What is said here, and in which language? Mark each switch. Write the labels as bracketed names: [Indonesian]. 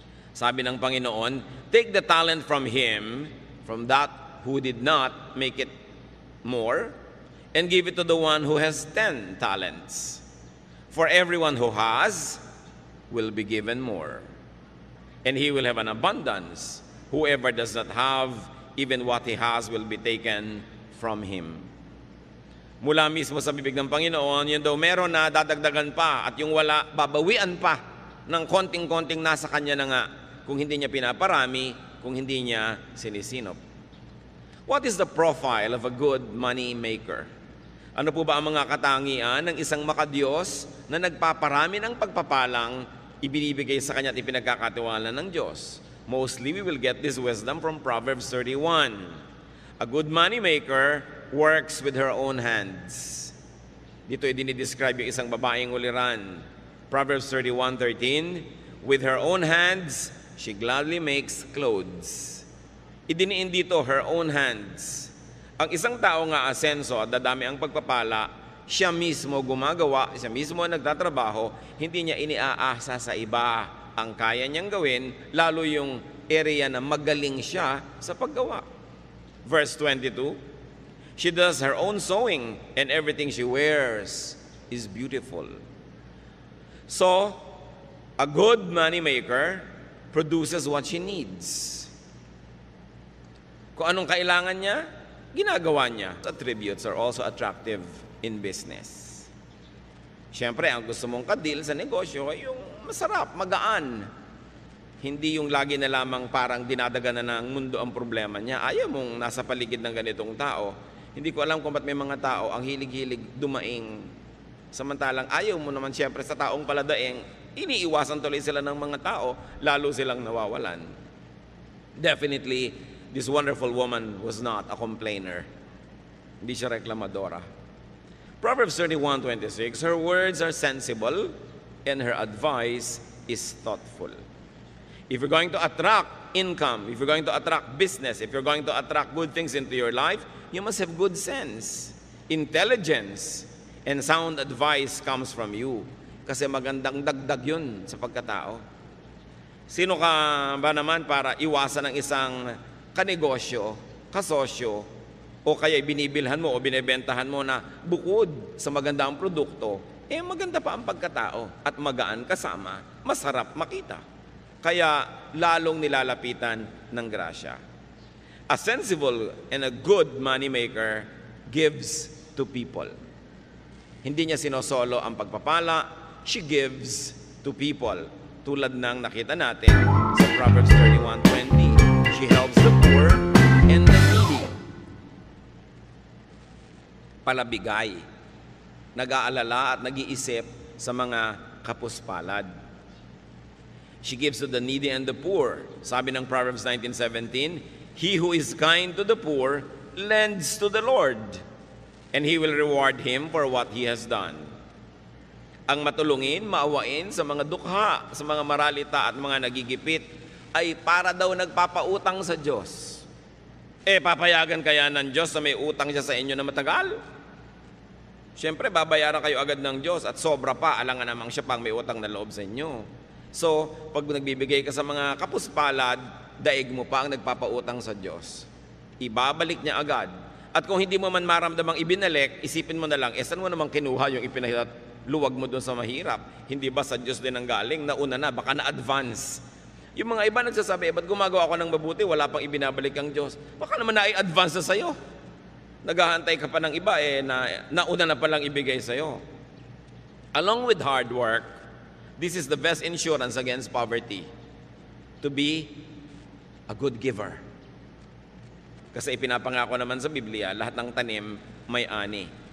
[Filipino] Sabi ng Panginoon, [English] take the talent from him, from that who did not make it more, and give it to the one who has 10 talents. For everyone who has will be given more, and he will have an abundance. Whoever does not have, even what he has will be taken from him. [Filipino] Mula mismo sa bibig ng Panginoon, yun daw meron na dadagdagan pa at yung wala, babawian pa ng konting-konting nasa kanya na nga kung hindi niya pinaparami, kung hindi niya sinisinop. [English] What is the profile of a good money maker? [Filipino] Ano po ba ang mga katangian ng isang makadiyos na nagpaparami ng pagpapalang ibinibigay sa kanya at ipinagkakatiwala ng Diyos? [English] Mostly, we will get this wisdom from Proverbs 31. A good money maker works with her own hands. [Filipino] Dito ay dinidescribe yung isang babaeng uliran. [English] Proverbs 31:13, with her own hands, she gladly makes clothes. [Filipino] Idiniin dito, [English] her own hands. [Filipino] Ang isang tao nga asenso at dadami ang pagpapala, siya mismo gumagawa, siya mismo nagtatrabaho, hindi niya iniaasa sa iba ang kaya niyang gawin, lalo yung area na magaling siya sa paggawa. [English] Verse 22, she does her own sewing, and everything she wears is beautiful. So, a good money maker produces what she needs. [Filipino] Kung anong kailangan niya, ginagawa niya. [English] Attributes are also attractive in business. [Filipino] Siyempre, ang gusto mong kadil sa negosyo ay yung masarap, magaan. Hindi yung lagi na lamang parang dinadaganan ng mundo ang problema niya. Ayaw mong nasa paligid ng ganitong tao. Hindi ko alam kung ba't may mga tao ang hilig-hilig dumaing. Samantalang ayaw mo naman siyempre sa taong paladaing, iniiwasan tuloy sila ng mga tao, lalo silang nawawalan. [English] Definitely, this wonderful woman was not a complainer. [Filipino] Hindi siya reklamadora. [English] Proverbs 31:26, her words are sensible and her advice is thoughtful. If you're going to attract income, if you're going to attract business, if you're going to attract good things into your life, you must have good sense, intelligence, and sound advice comes from you. [Filipino] Kasi magandang dagdag yun sa pagkatao. Sino ka ba naman para iwasan ng isang kanegosyo, kasosyo, o kaya binibilhan mo o binebentahan mo na bukod sa magandang produkto, maganda pa ang pagkatao at magaan kasama, masarap makita. Kaya lalong nilalapitan ng grasya. [English] A sensible and a good moneymaker gives to people. [Filipino] Hindi niya sinosolo ang pagpapala, [English] she gives to people. [Filipino] Tulad ng nakita natin sa [English] Proverbs 31:20, she helps the poor and the needy. [Filipino] Palabigay, nag-aalala at nag-iisip sa mga kapuspalad. [English] She gives to the needy and the poor. [Filipino] Sabi ng [English] Proverbs 19:17, he who is kind to the poor lends to the Lord, and He will reward him for what he has done. [Filipino] Ang matulungin, maawain sa mga dukha, sa mga maralita at mga nagigipit, ay para daw nagpapautang sa Diyos. Papayagan kaya ng Diyos na may utang siya sa inyo na matagal? Siyempre, babayaran kayo agad ng Diyos at sobra pa, alangan namang siya pang may utang na loob sa inyo. So, pag nagbibigay ka sa mga kapuspalad, daig mo pa ang nagpapautang sa Diyos. Ibabalik niya agad. At kung hindi mo man maramdamang ibinalik, isipin mo na lang, saan mo namang kinuha yung luwag mo doon sa mahirap? Hindi ba sa Diyos din ang galing? Nauna na, baka na-advance. Yung mga iba nagsasabi, ba't gumagawa ako ng mabuti, wala pang ibinabalik ang Diyos? Baka naman na-advance na sa'yo. Naghahantay ka pa ng iba, nauna na palang ibigay sa'yo. [English] Along with hard work, this is the best insurance against poverty. To be a good giver. [Filipino] Kasi ipinapangako naman sa Biblia, lahat ng tanim may ani.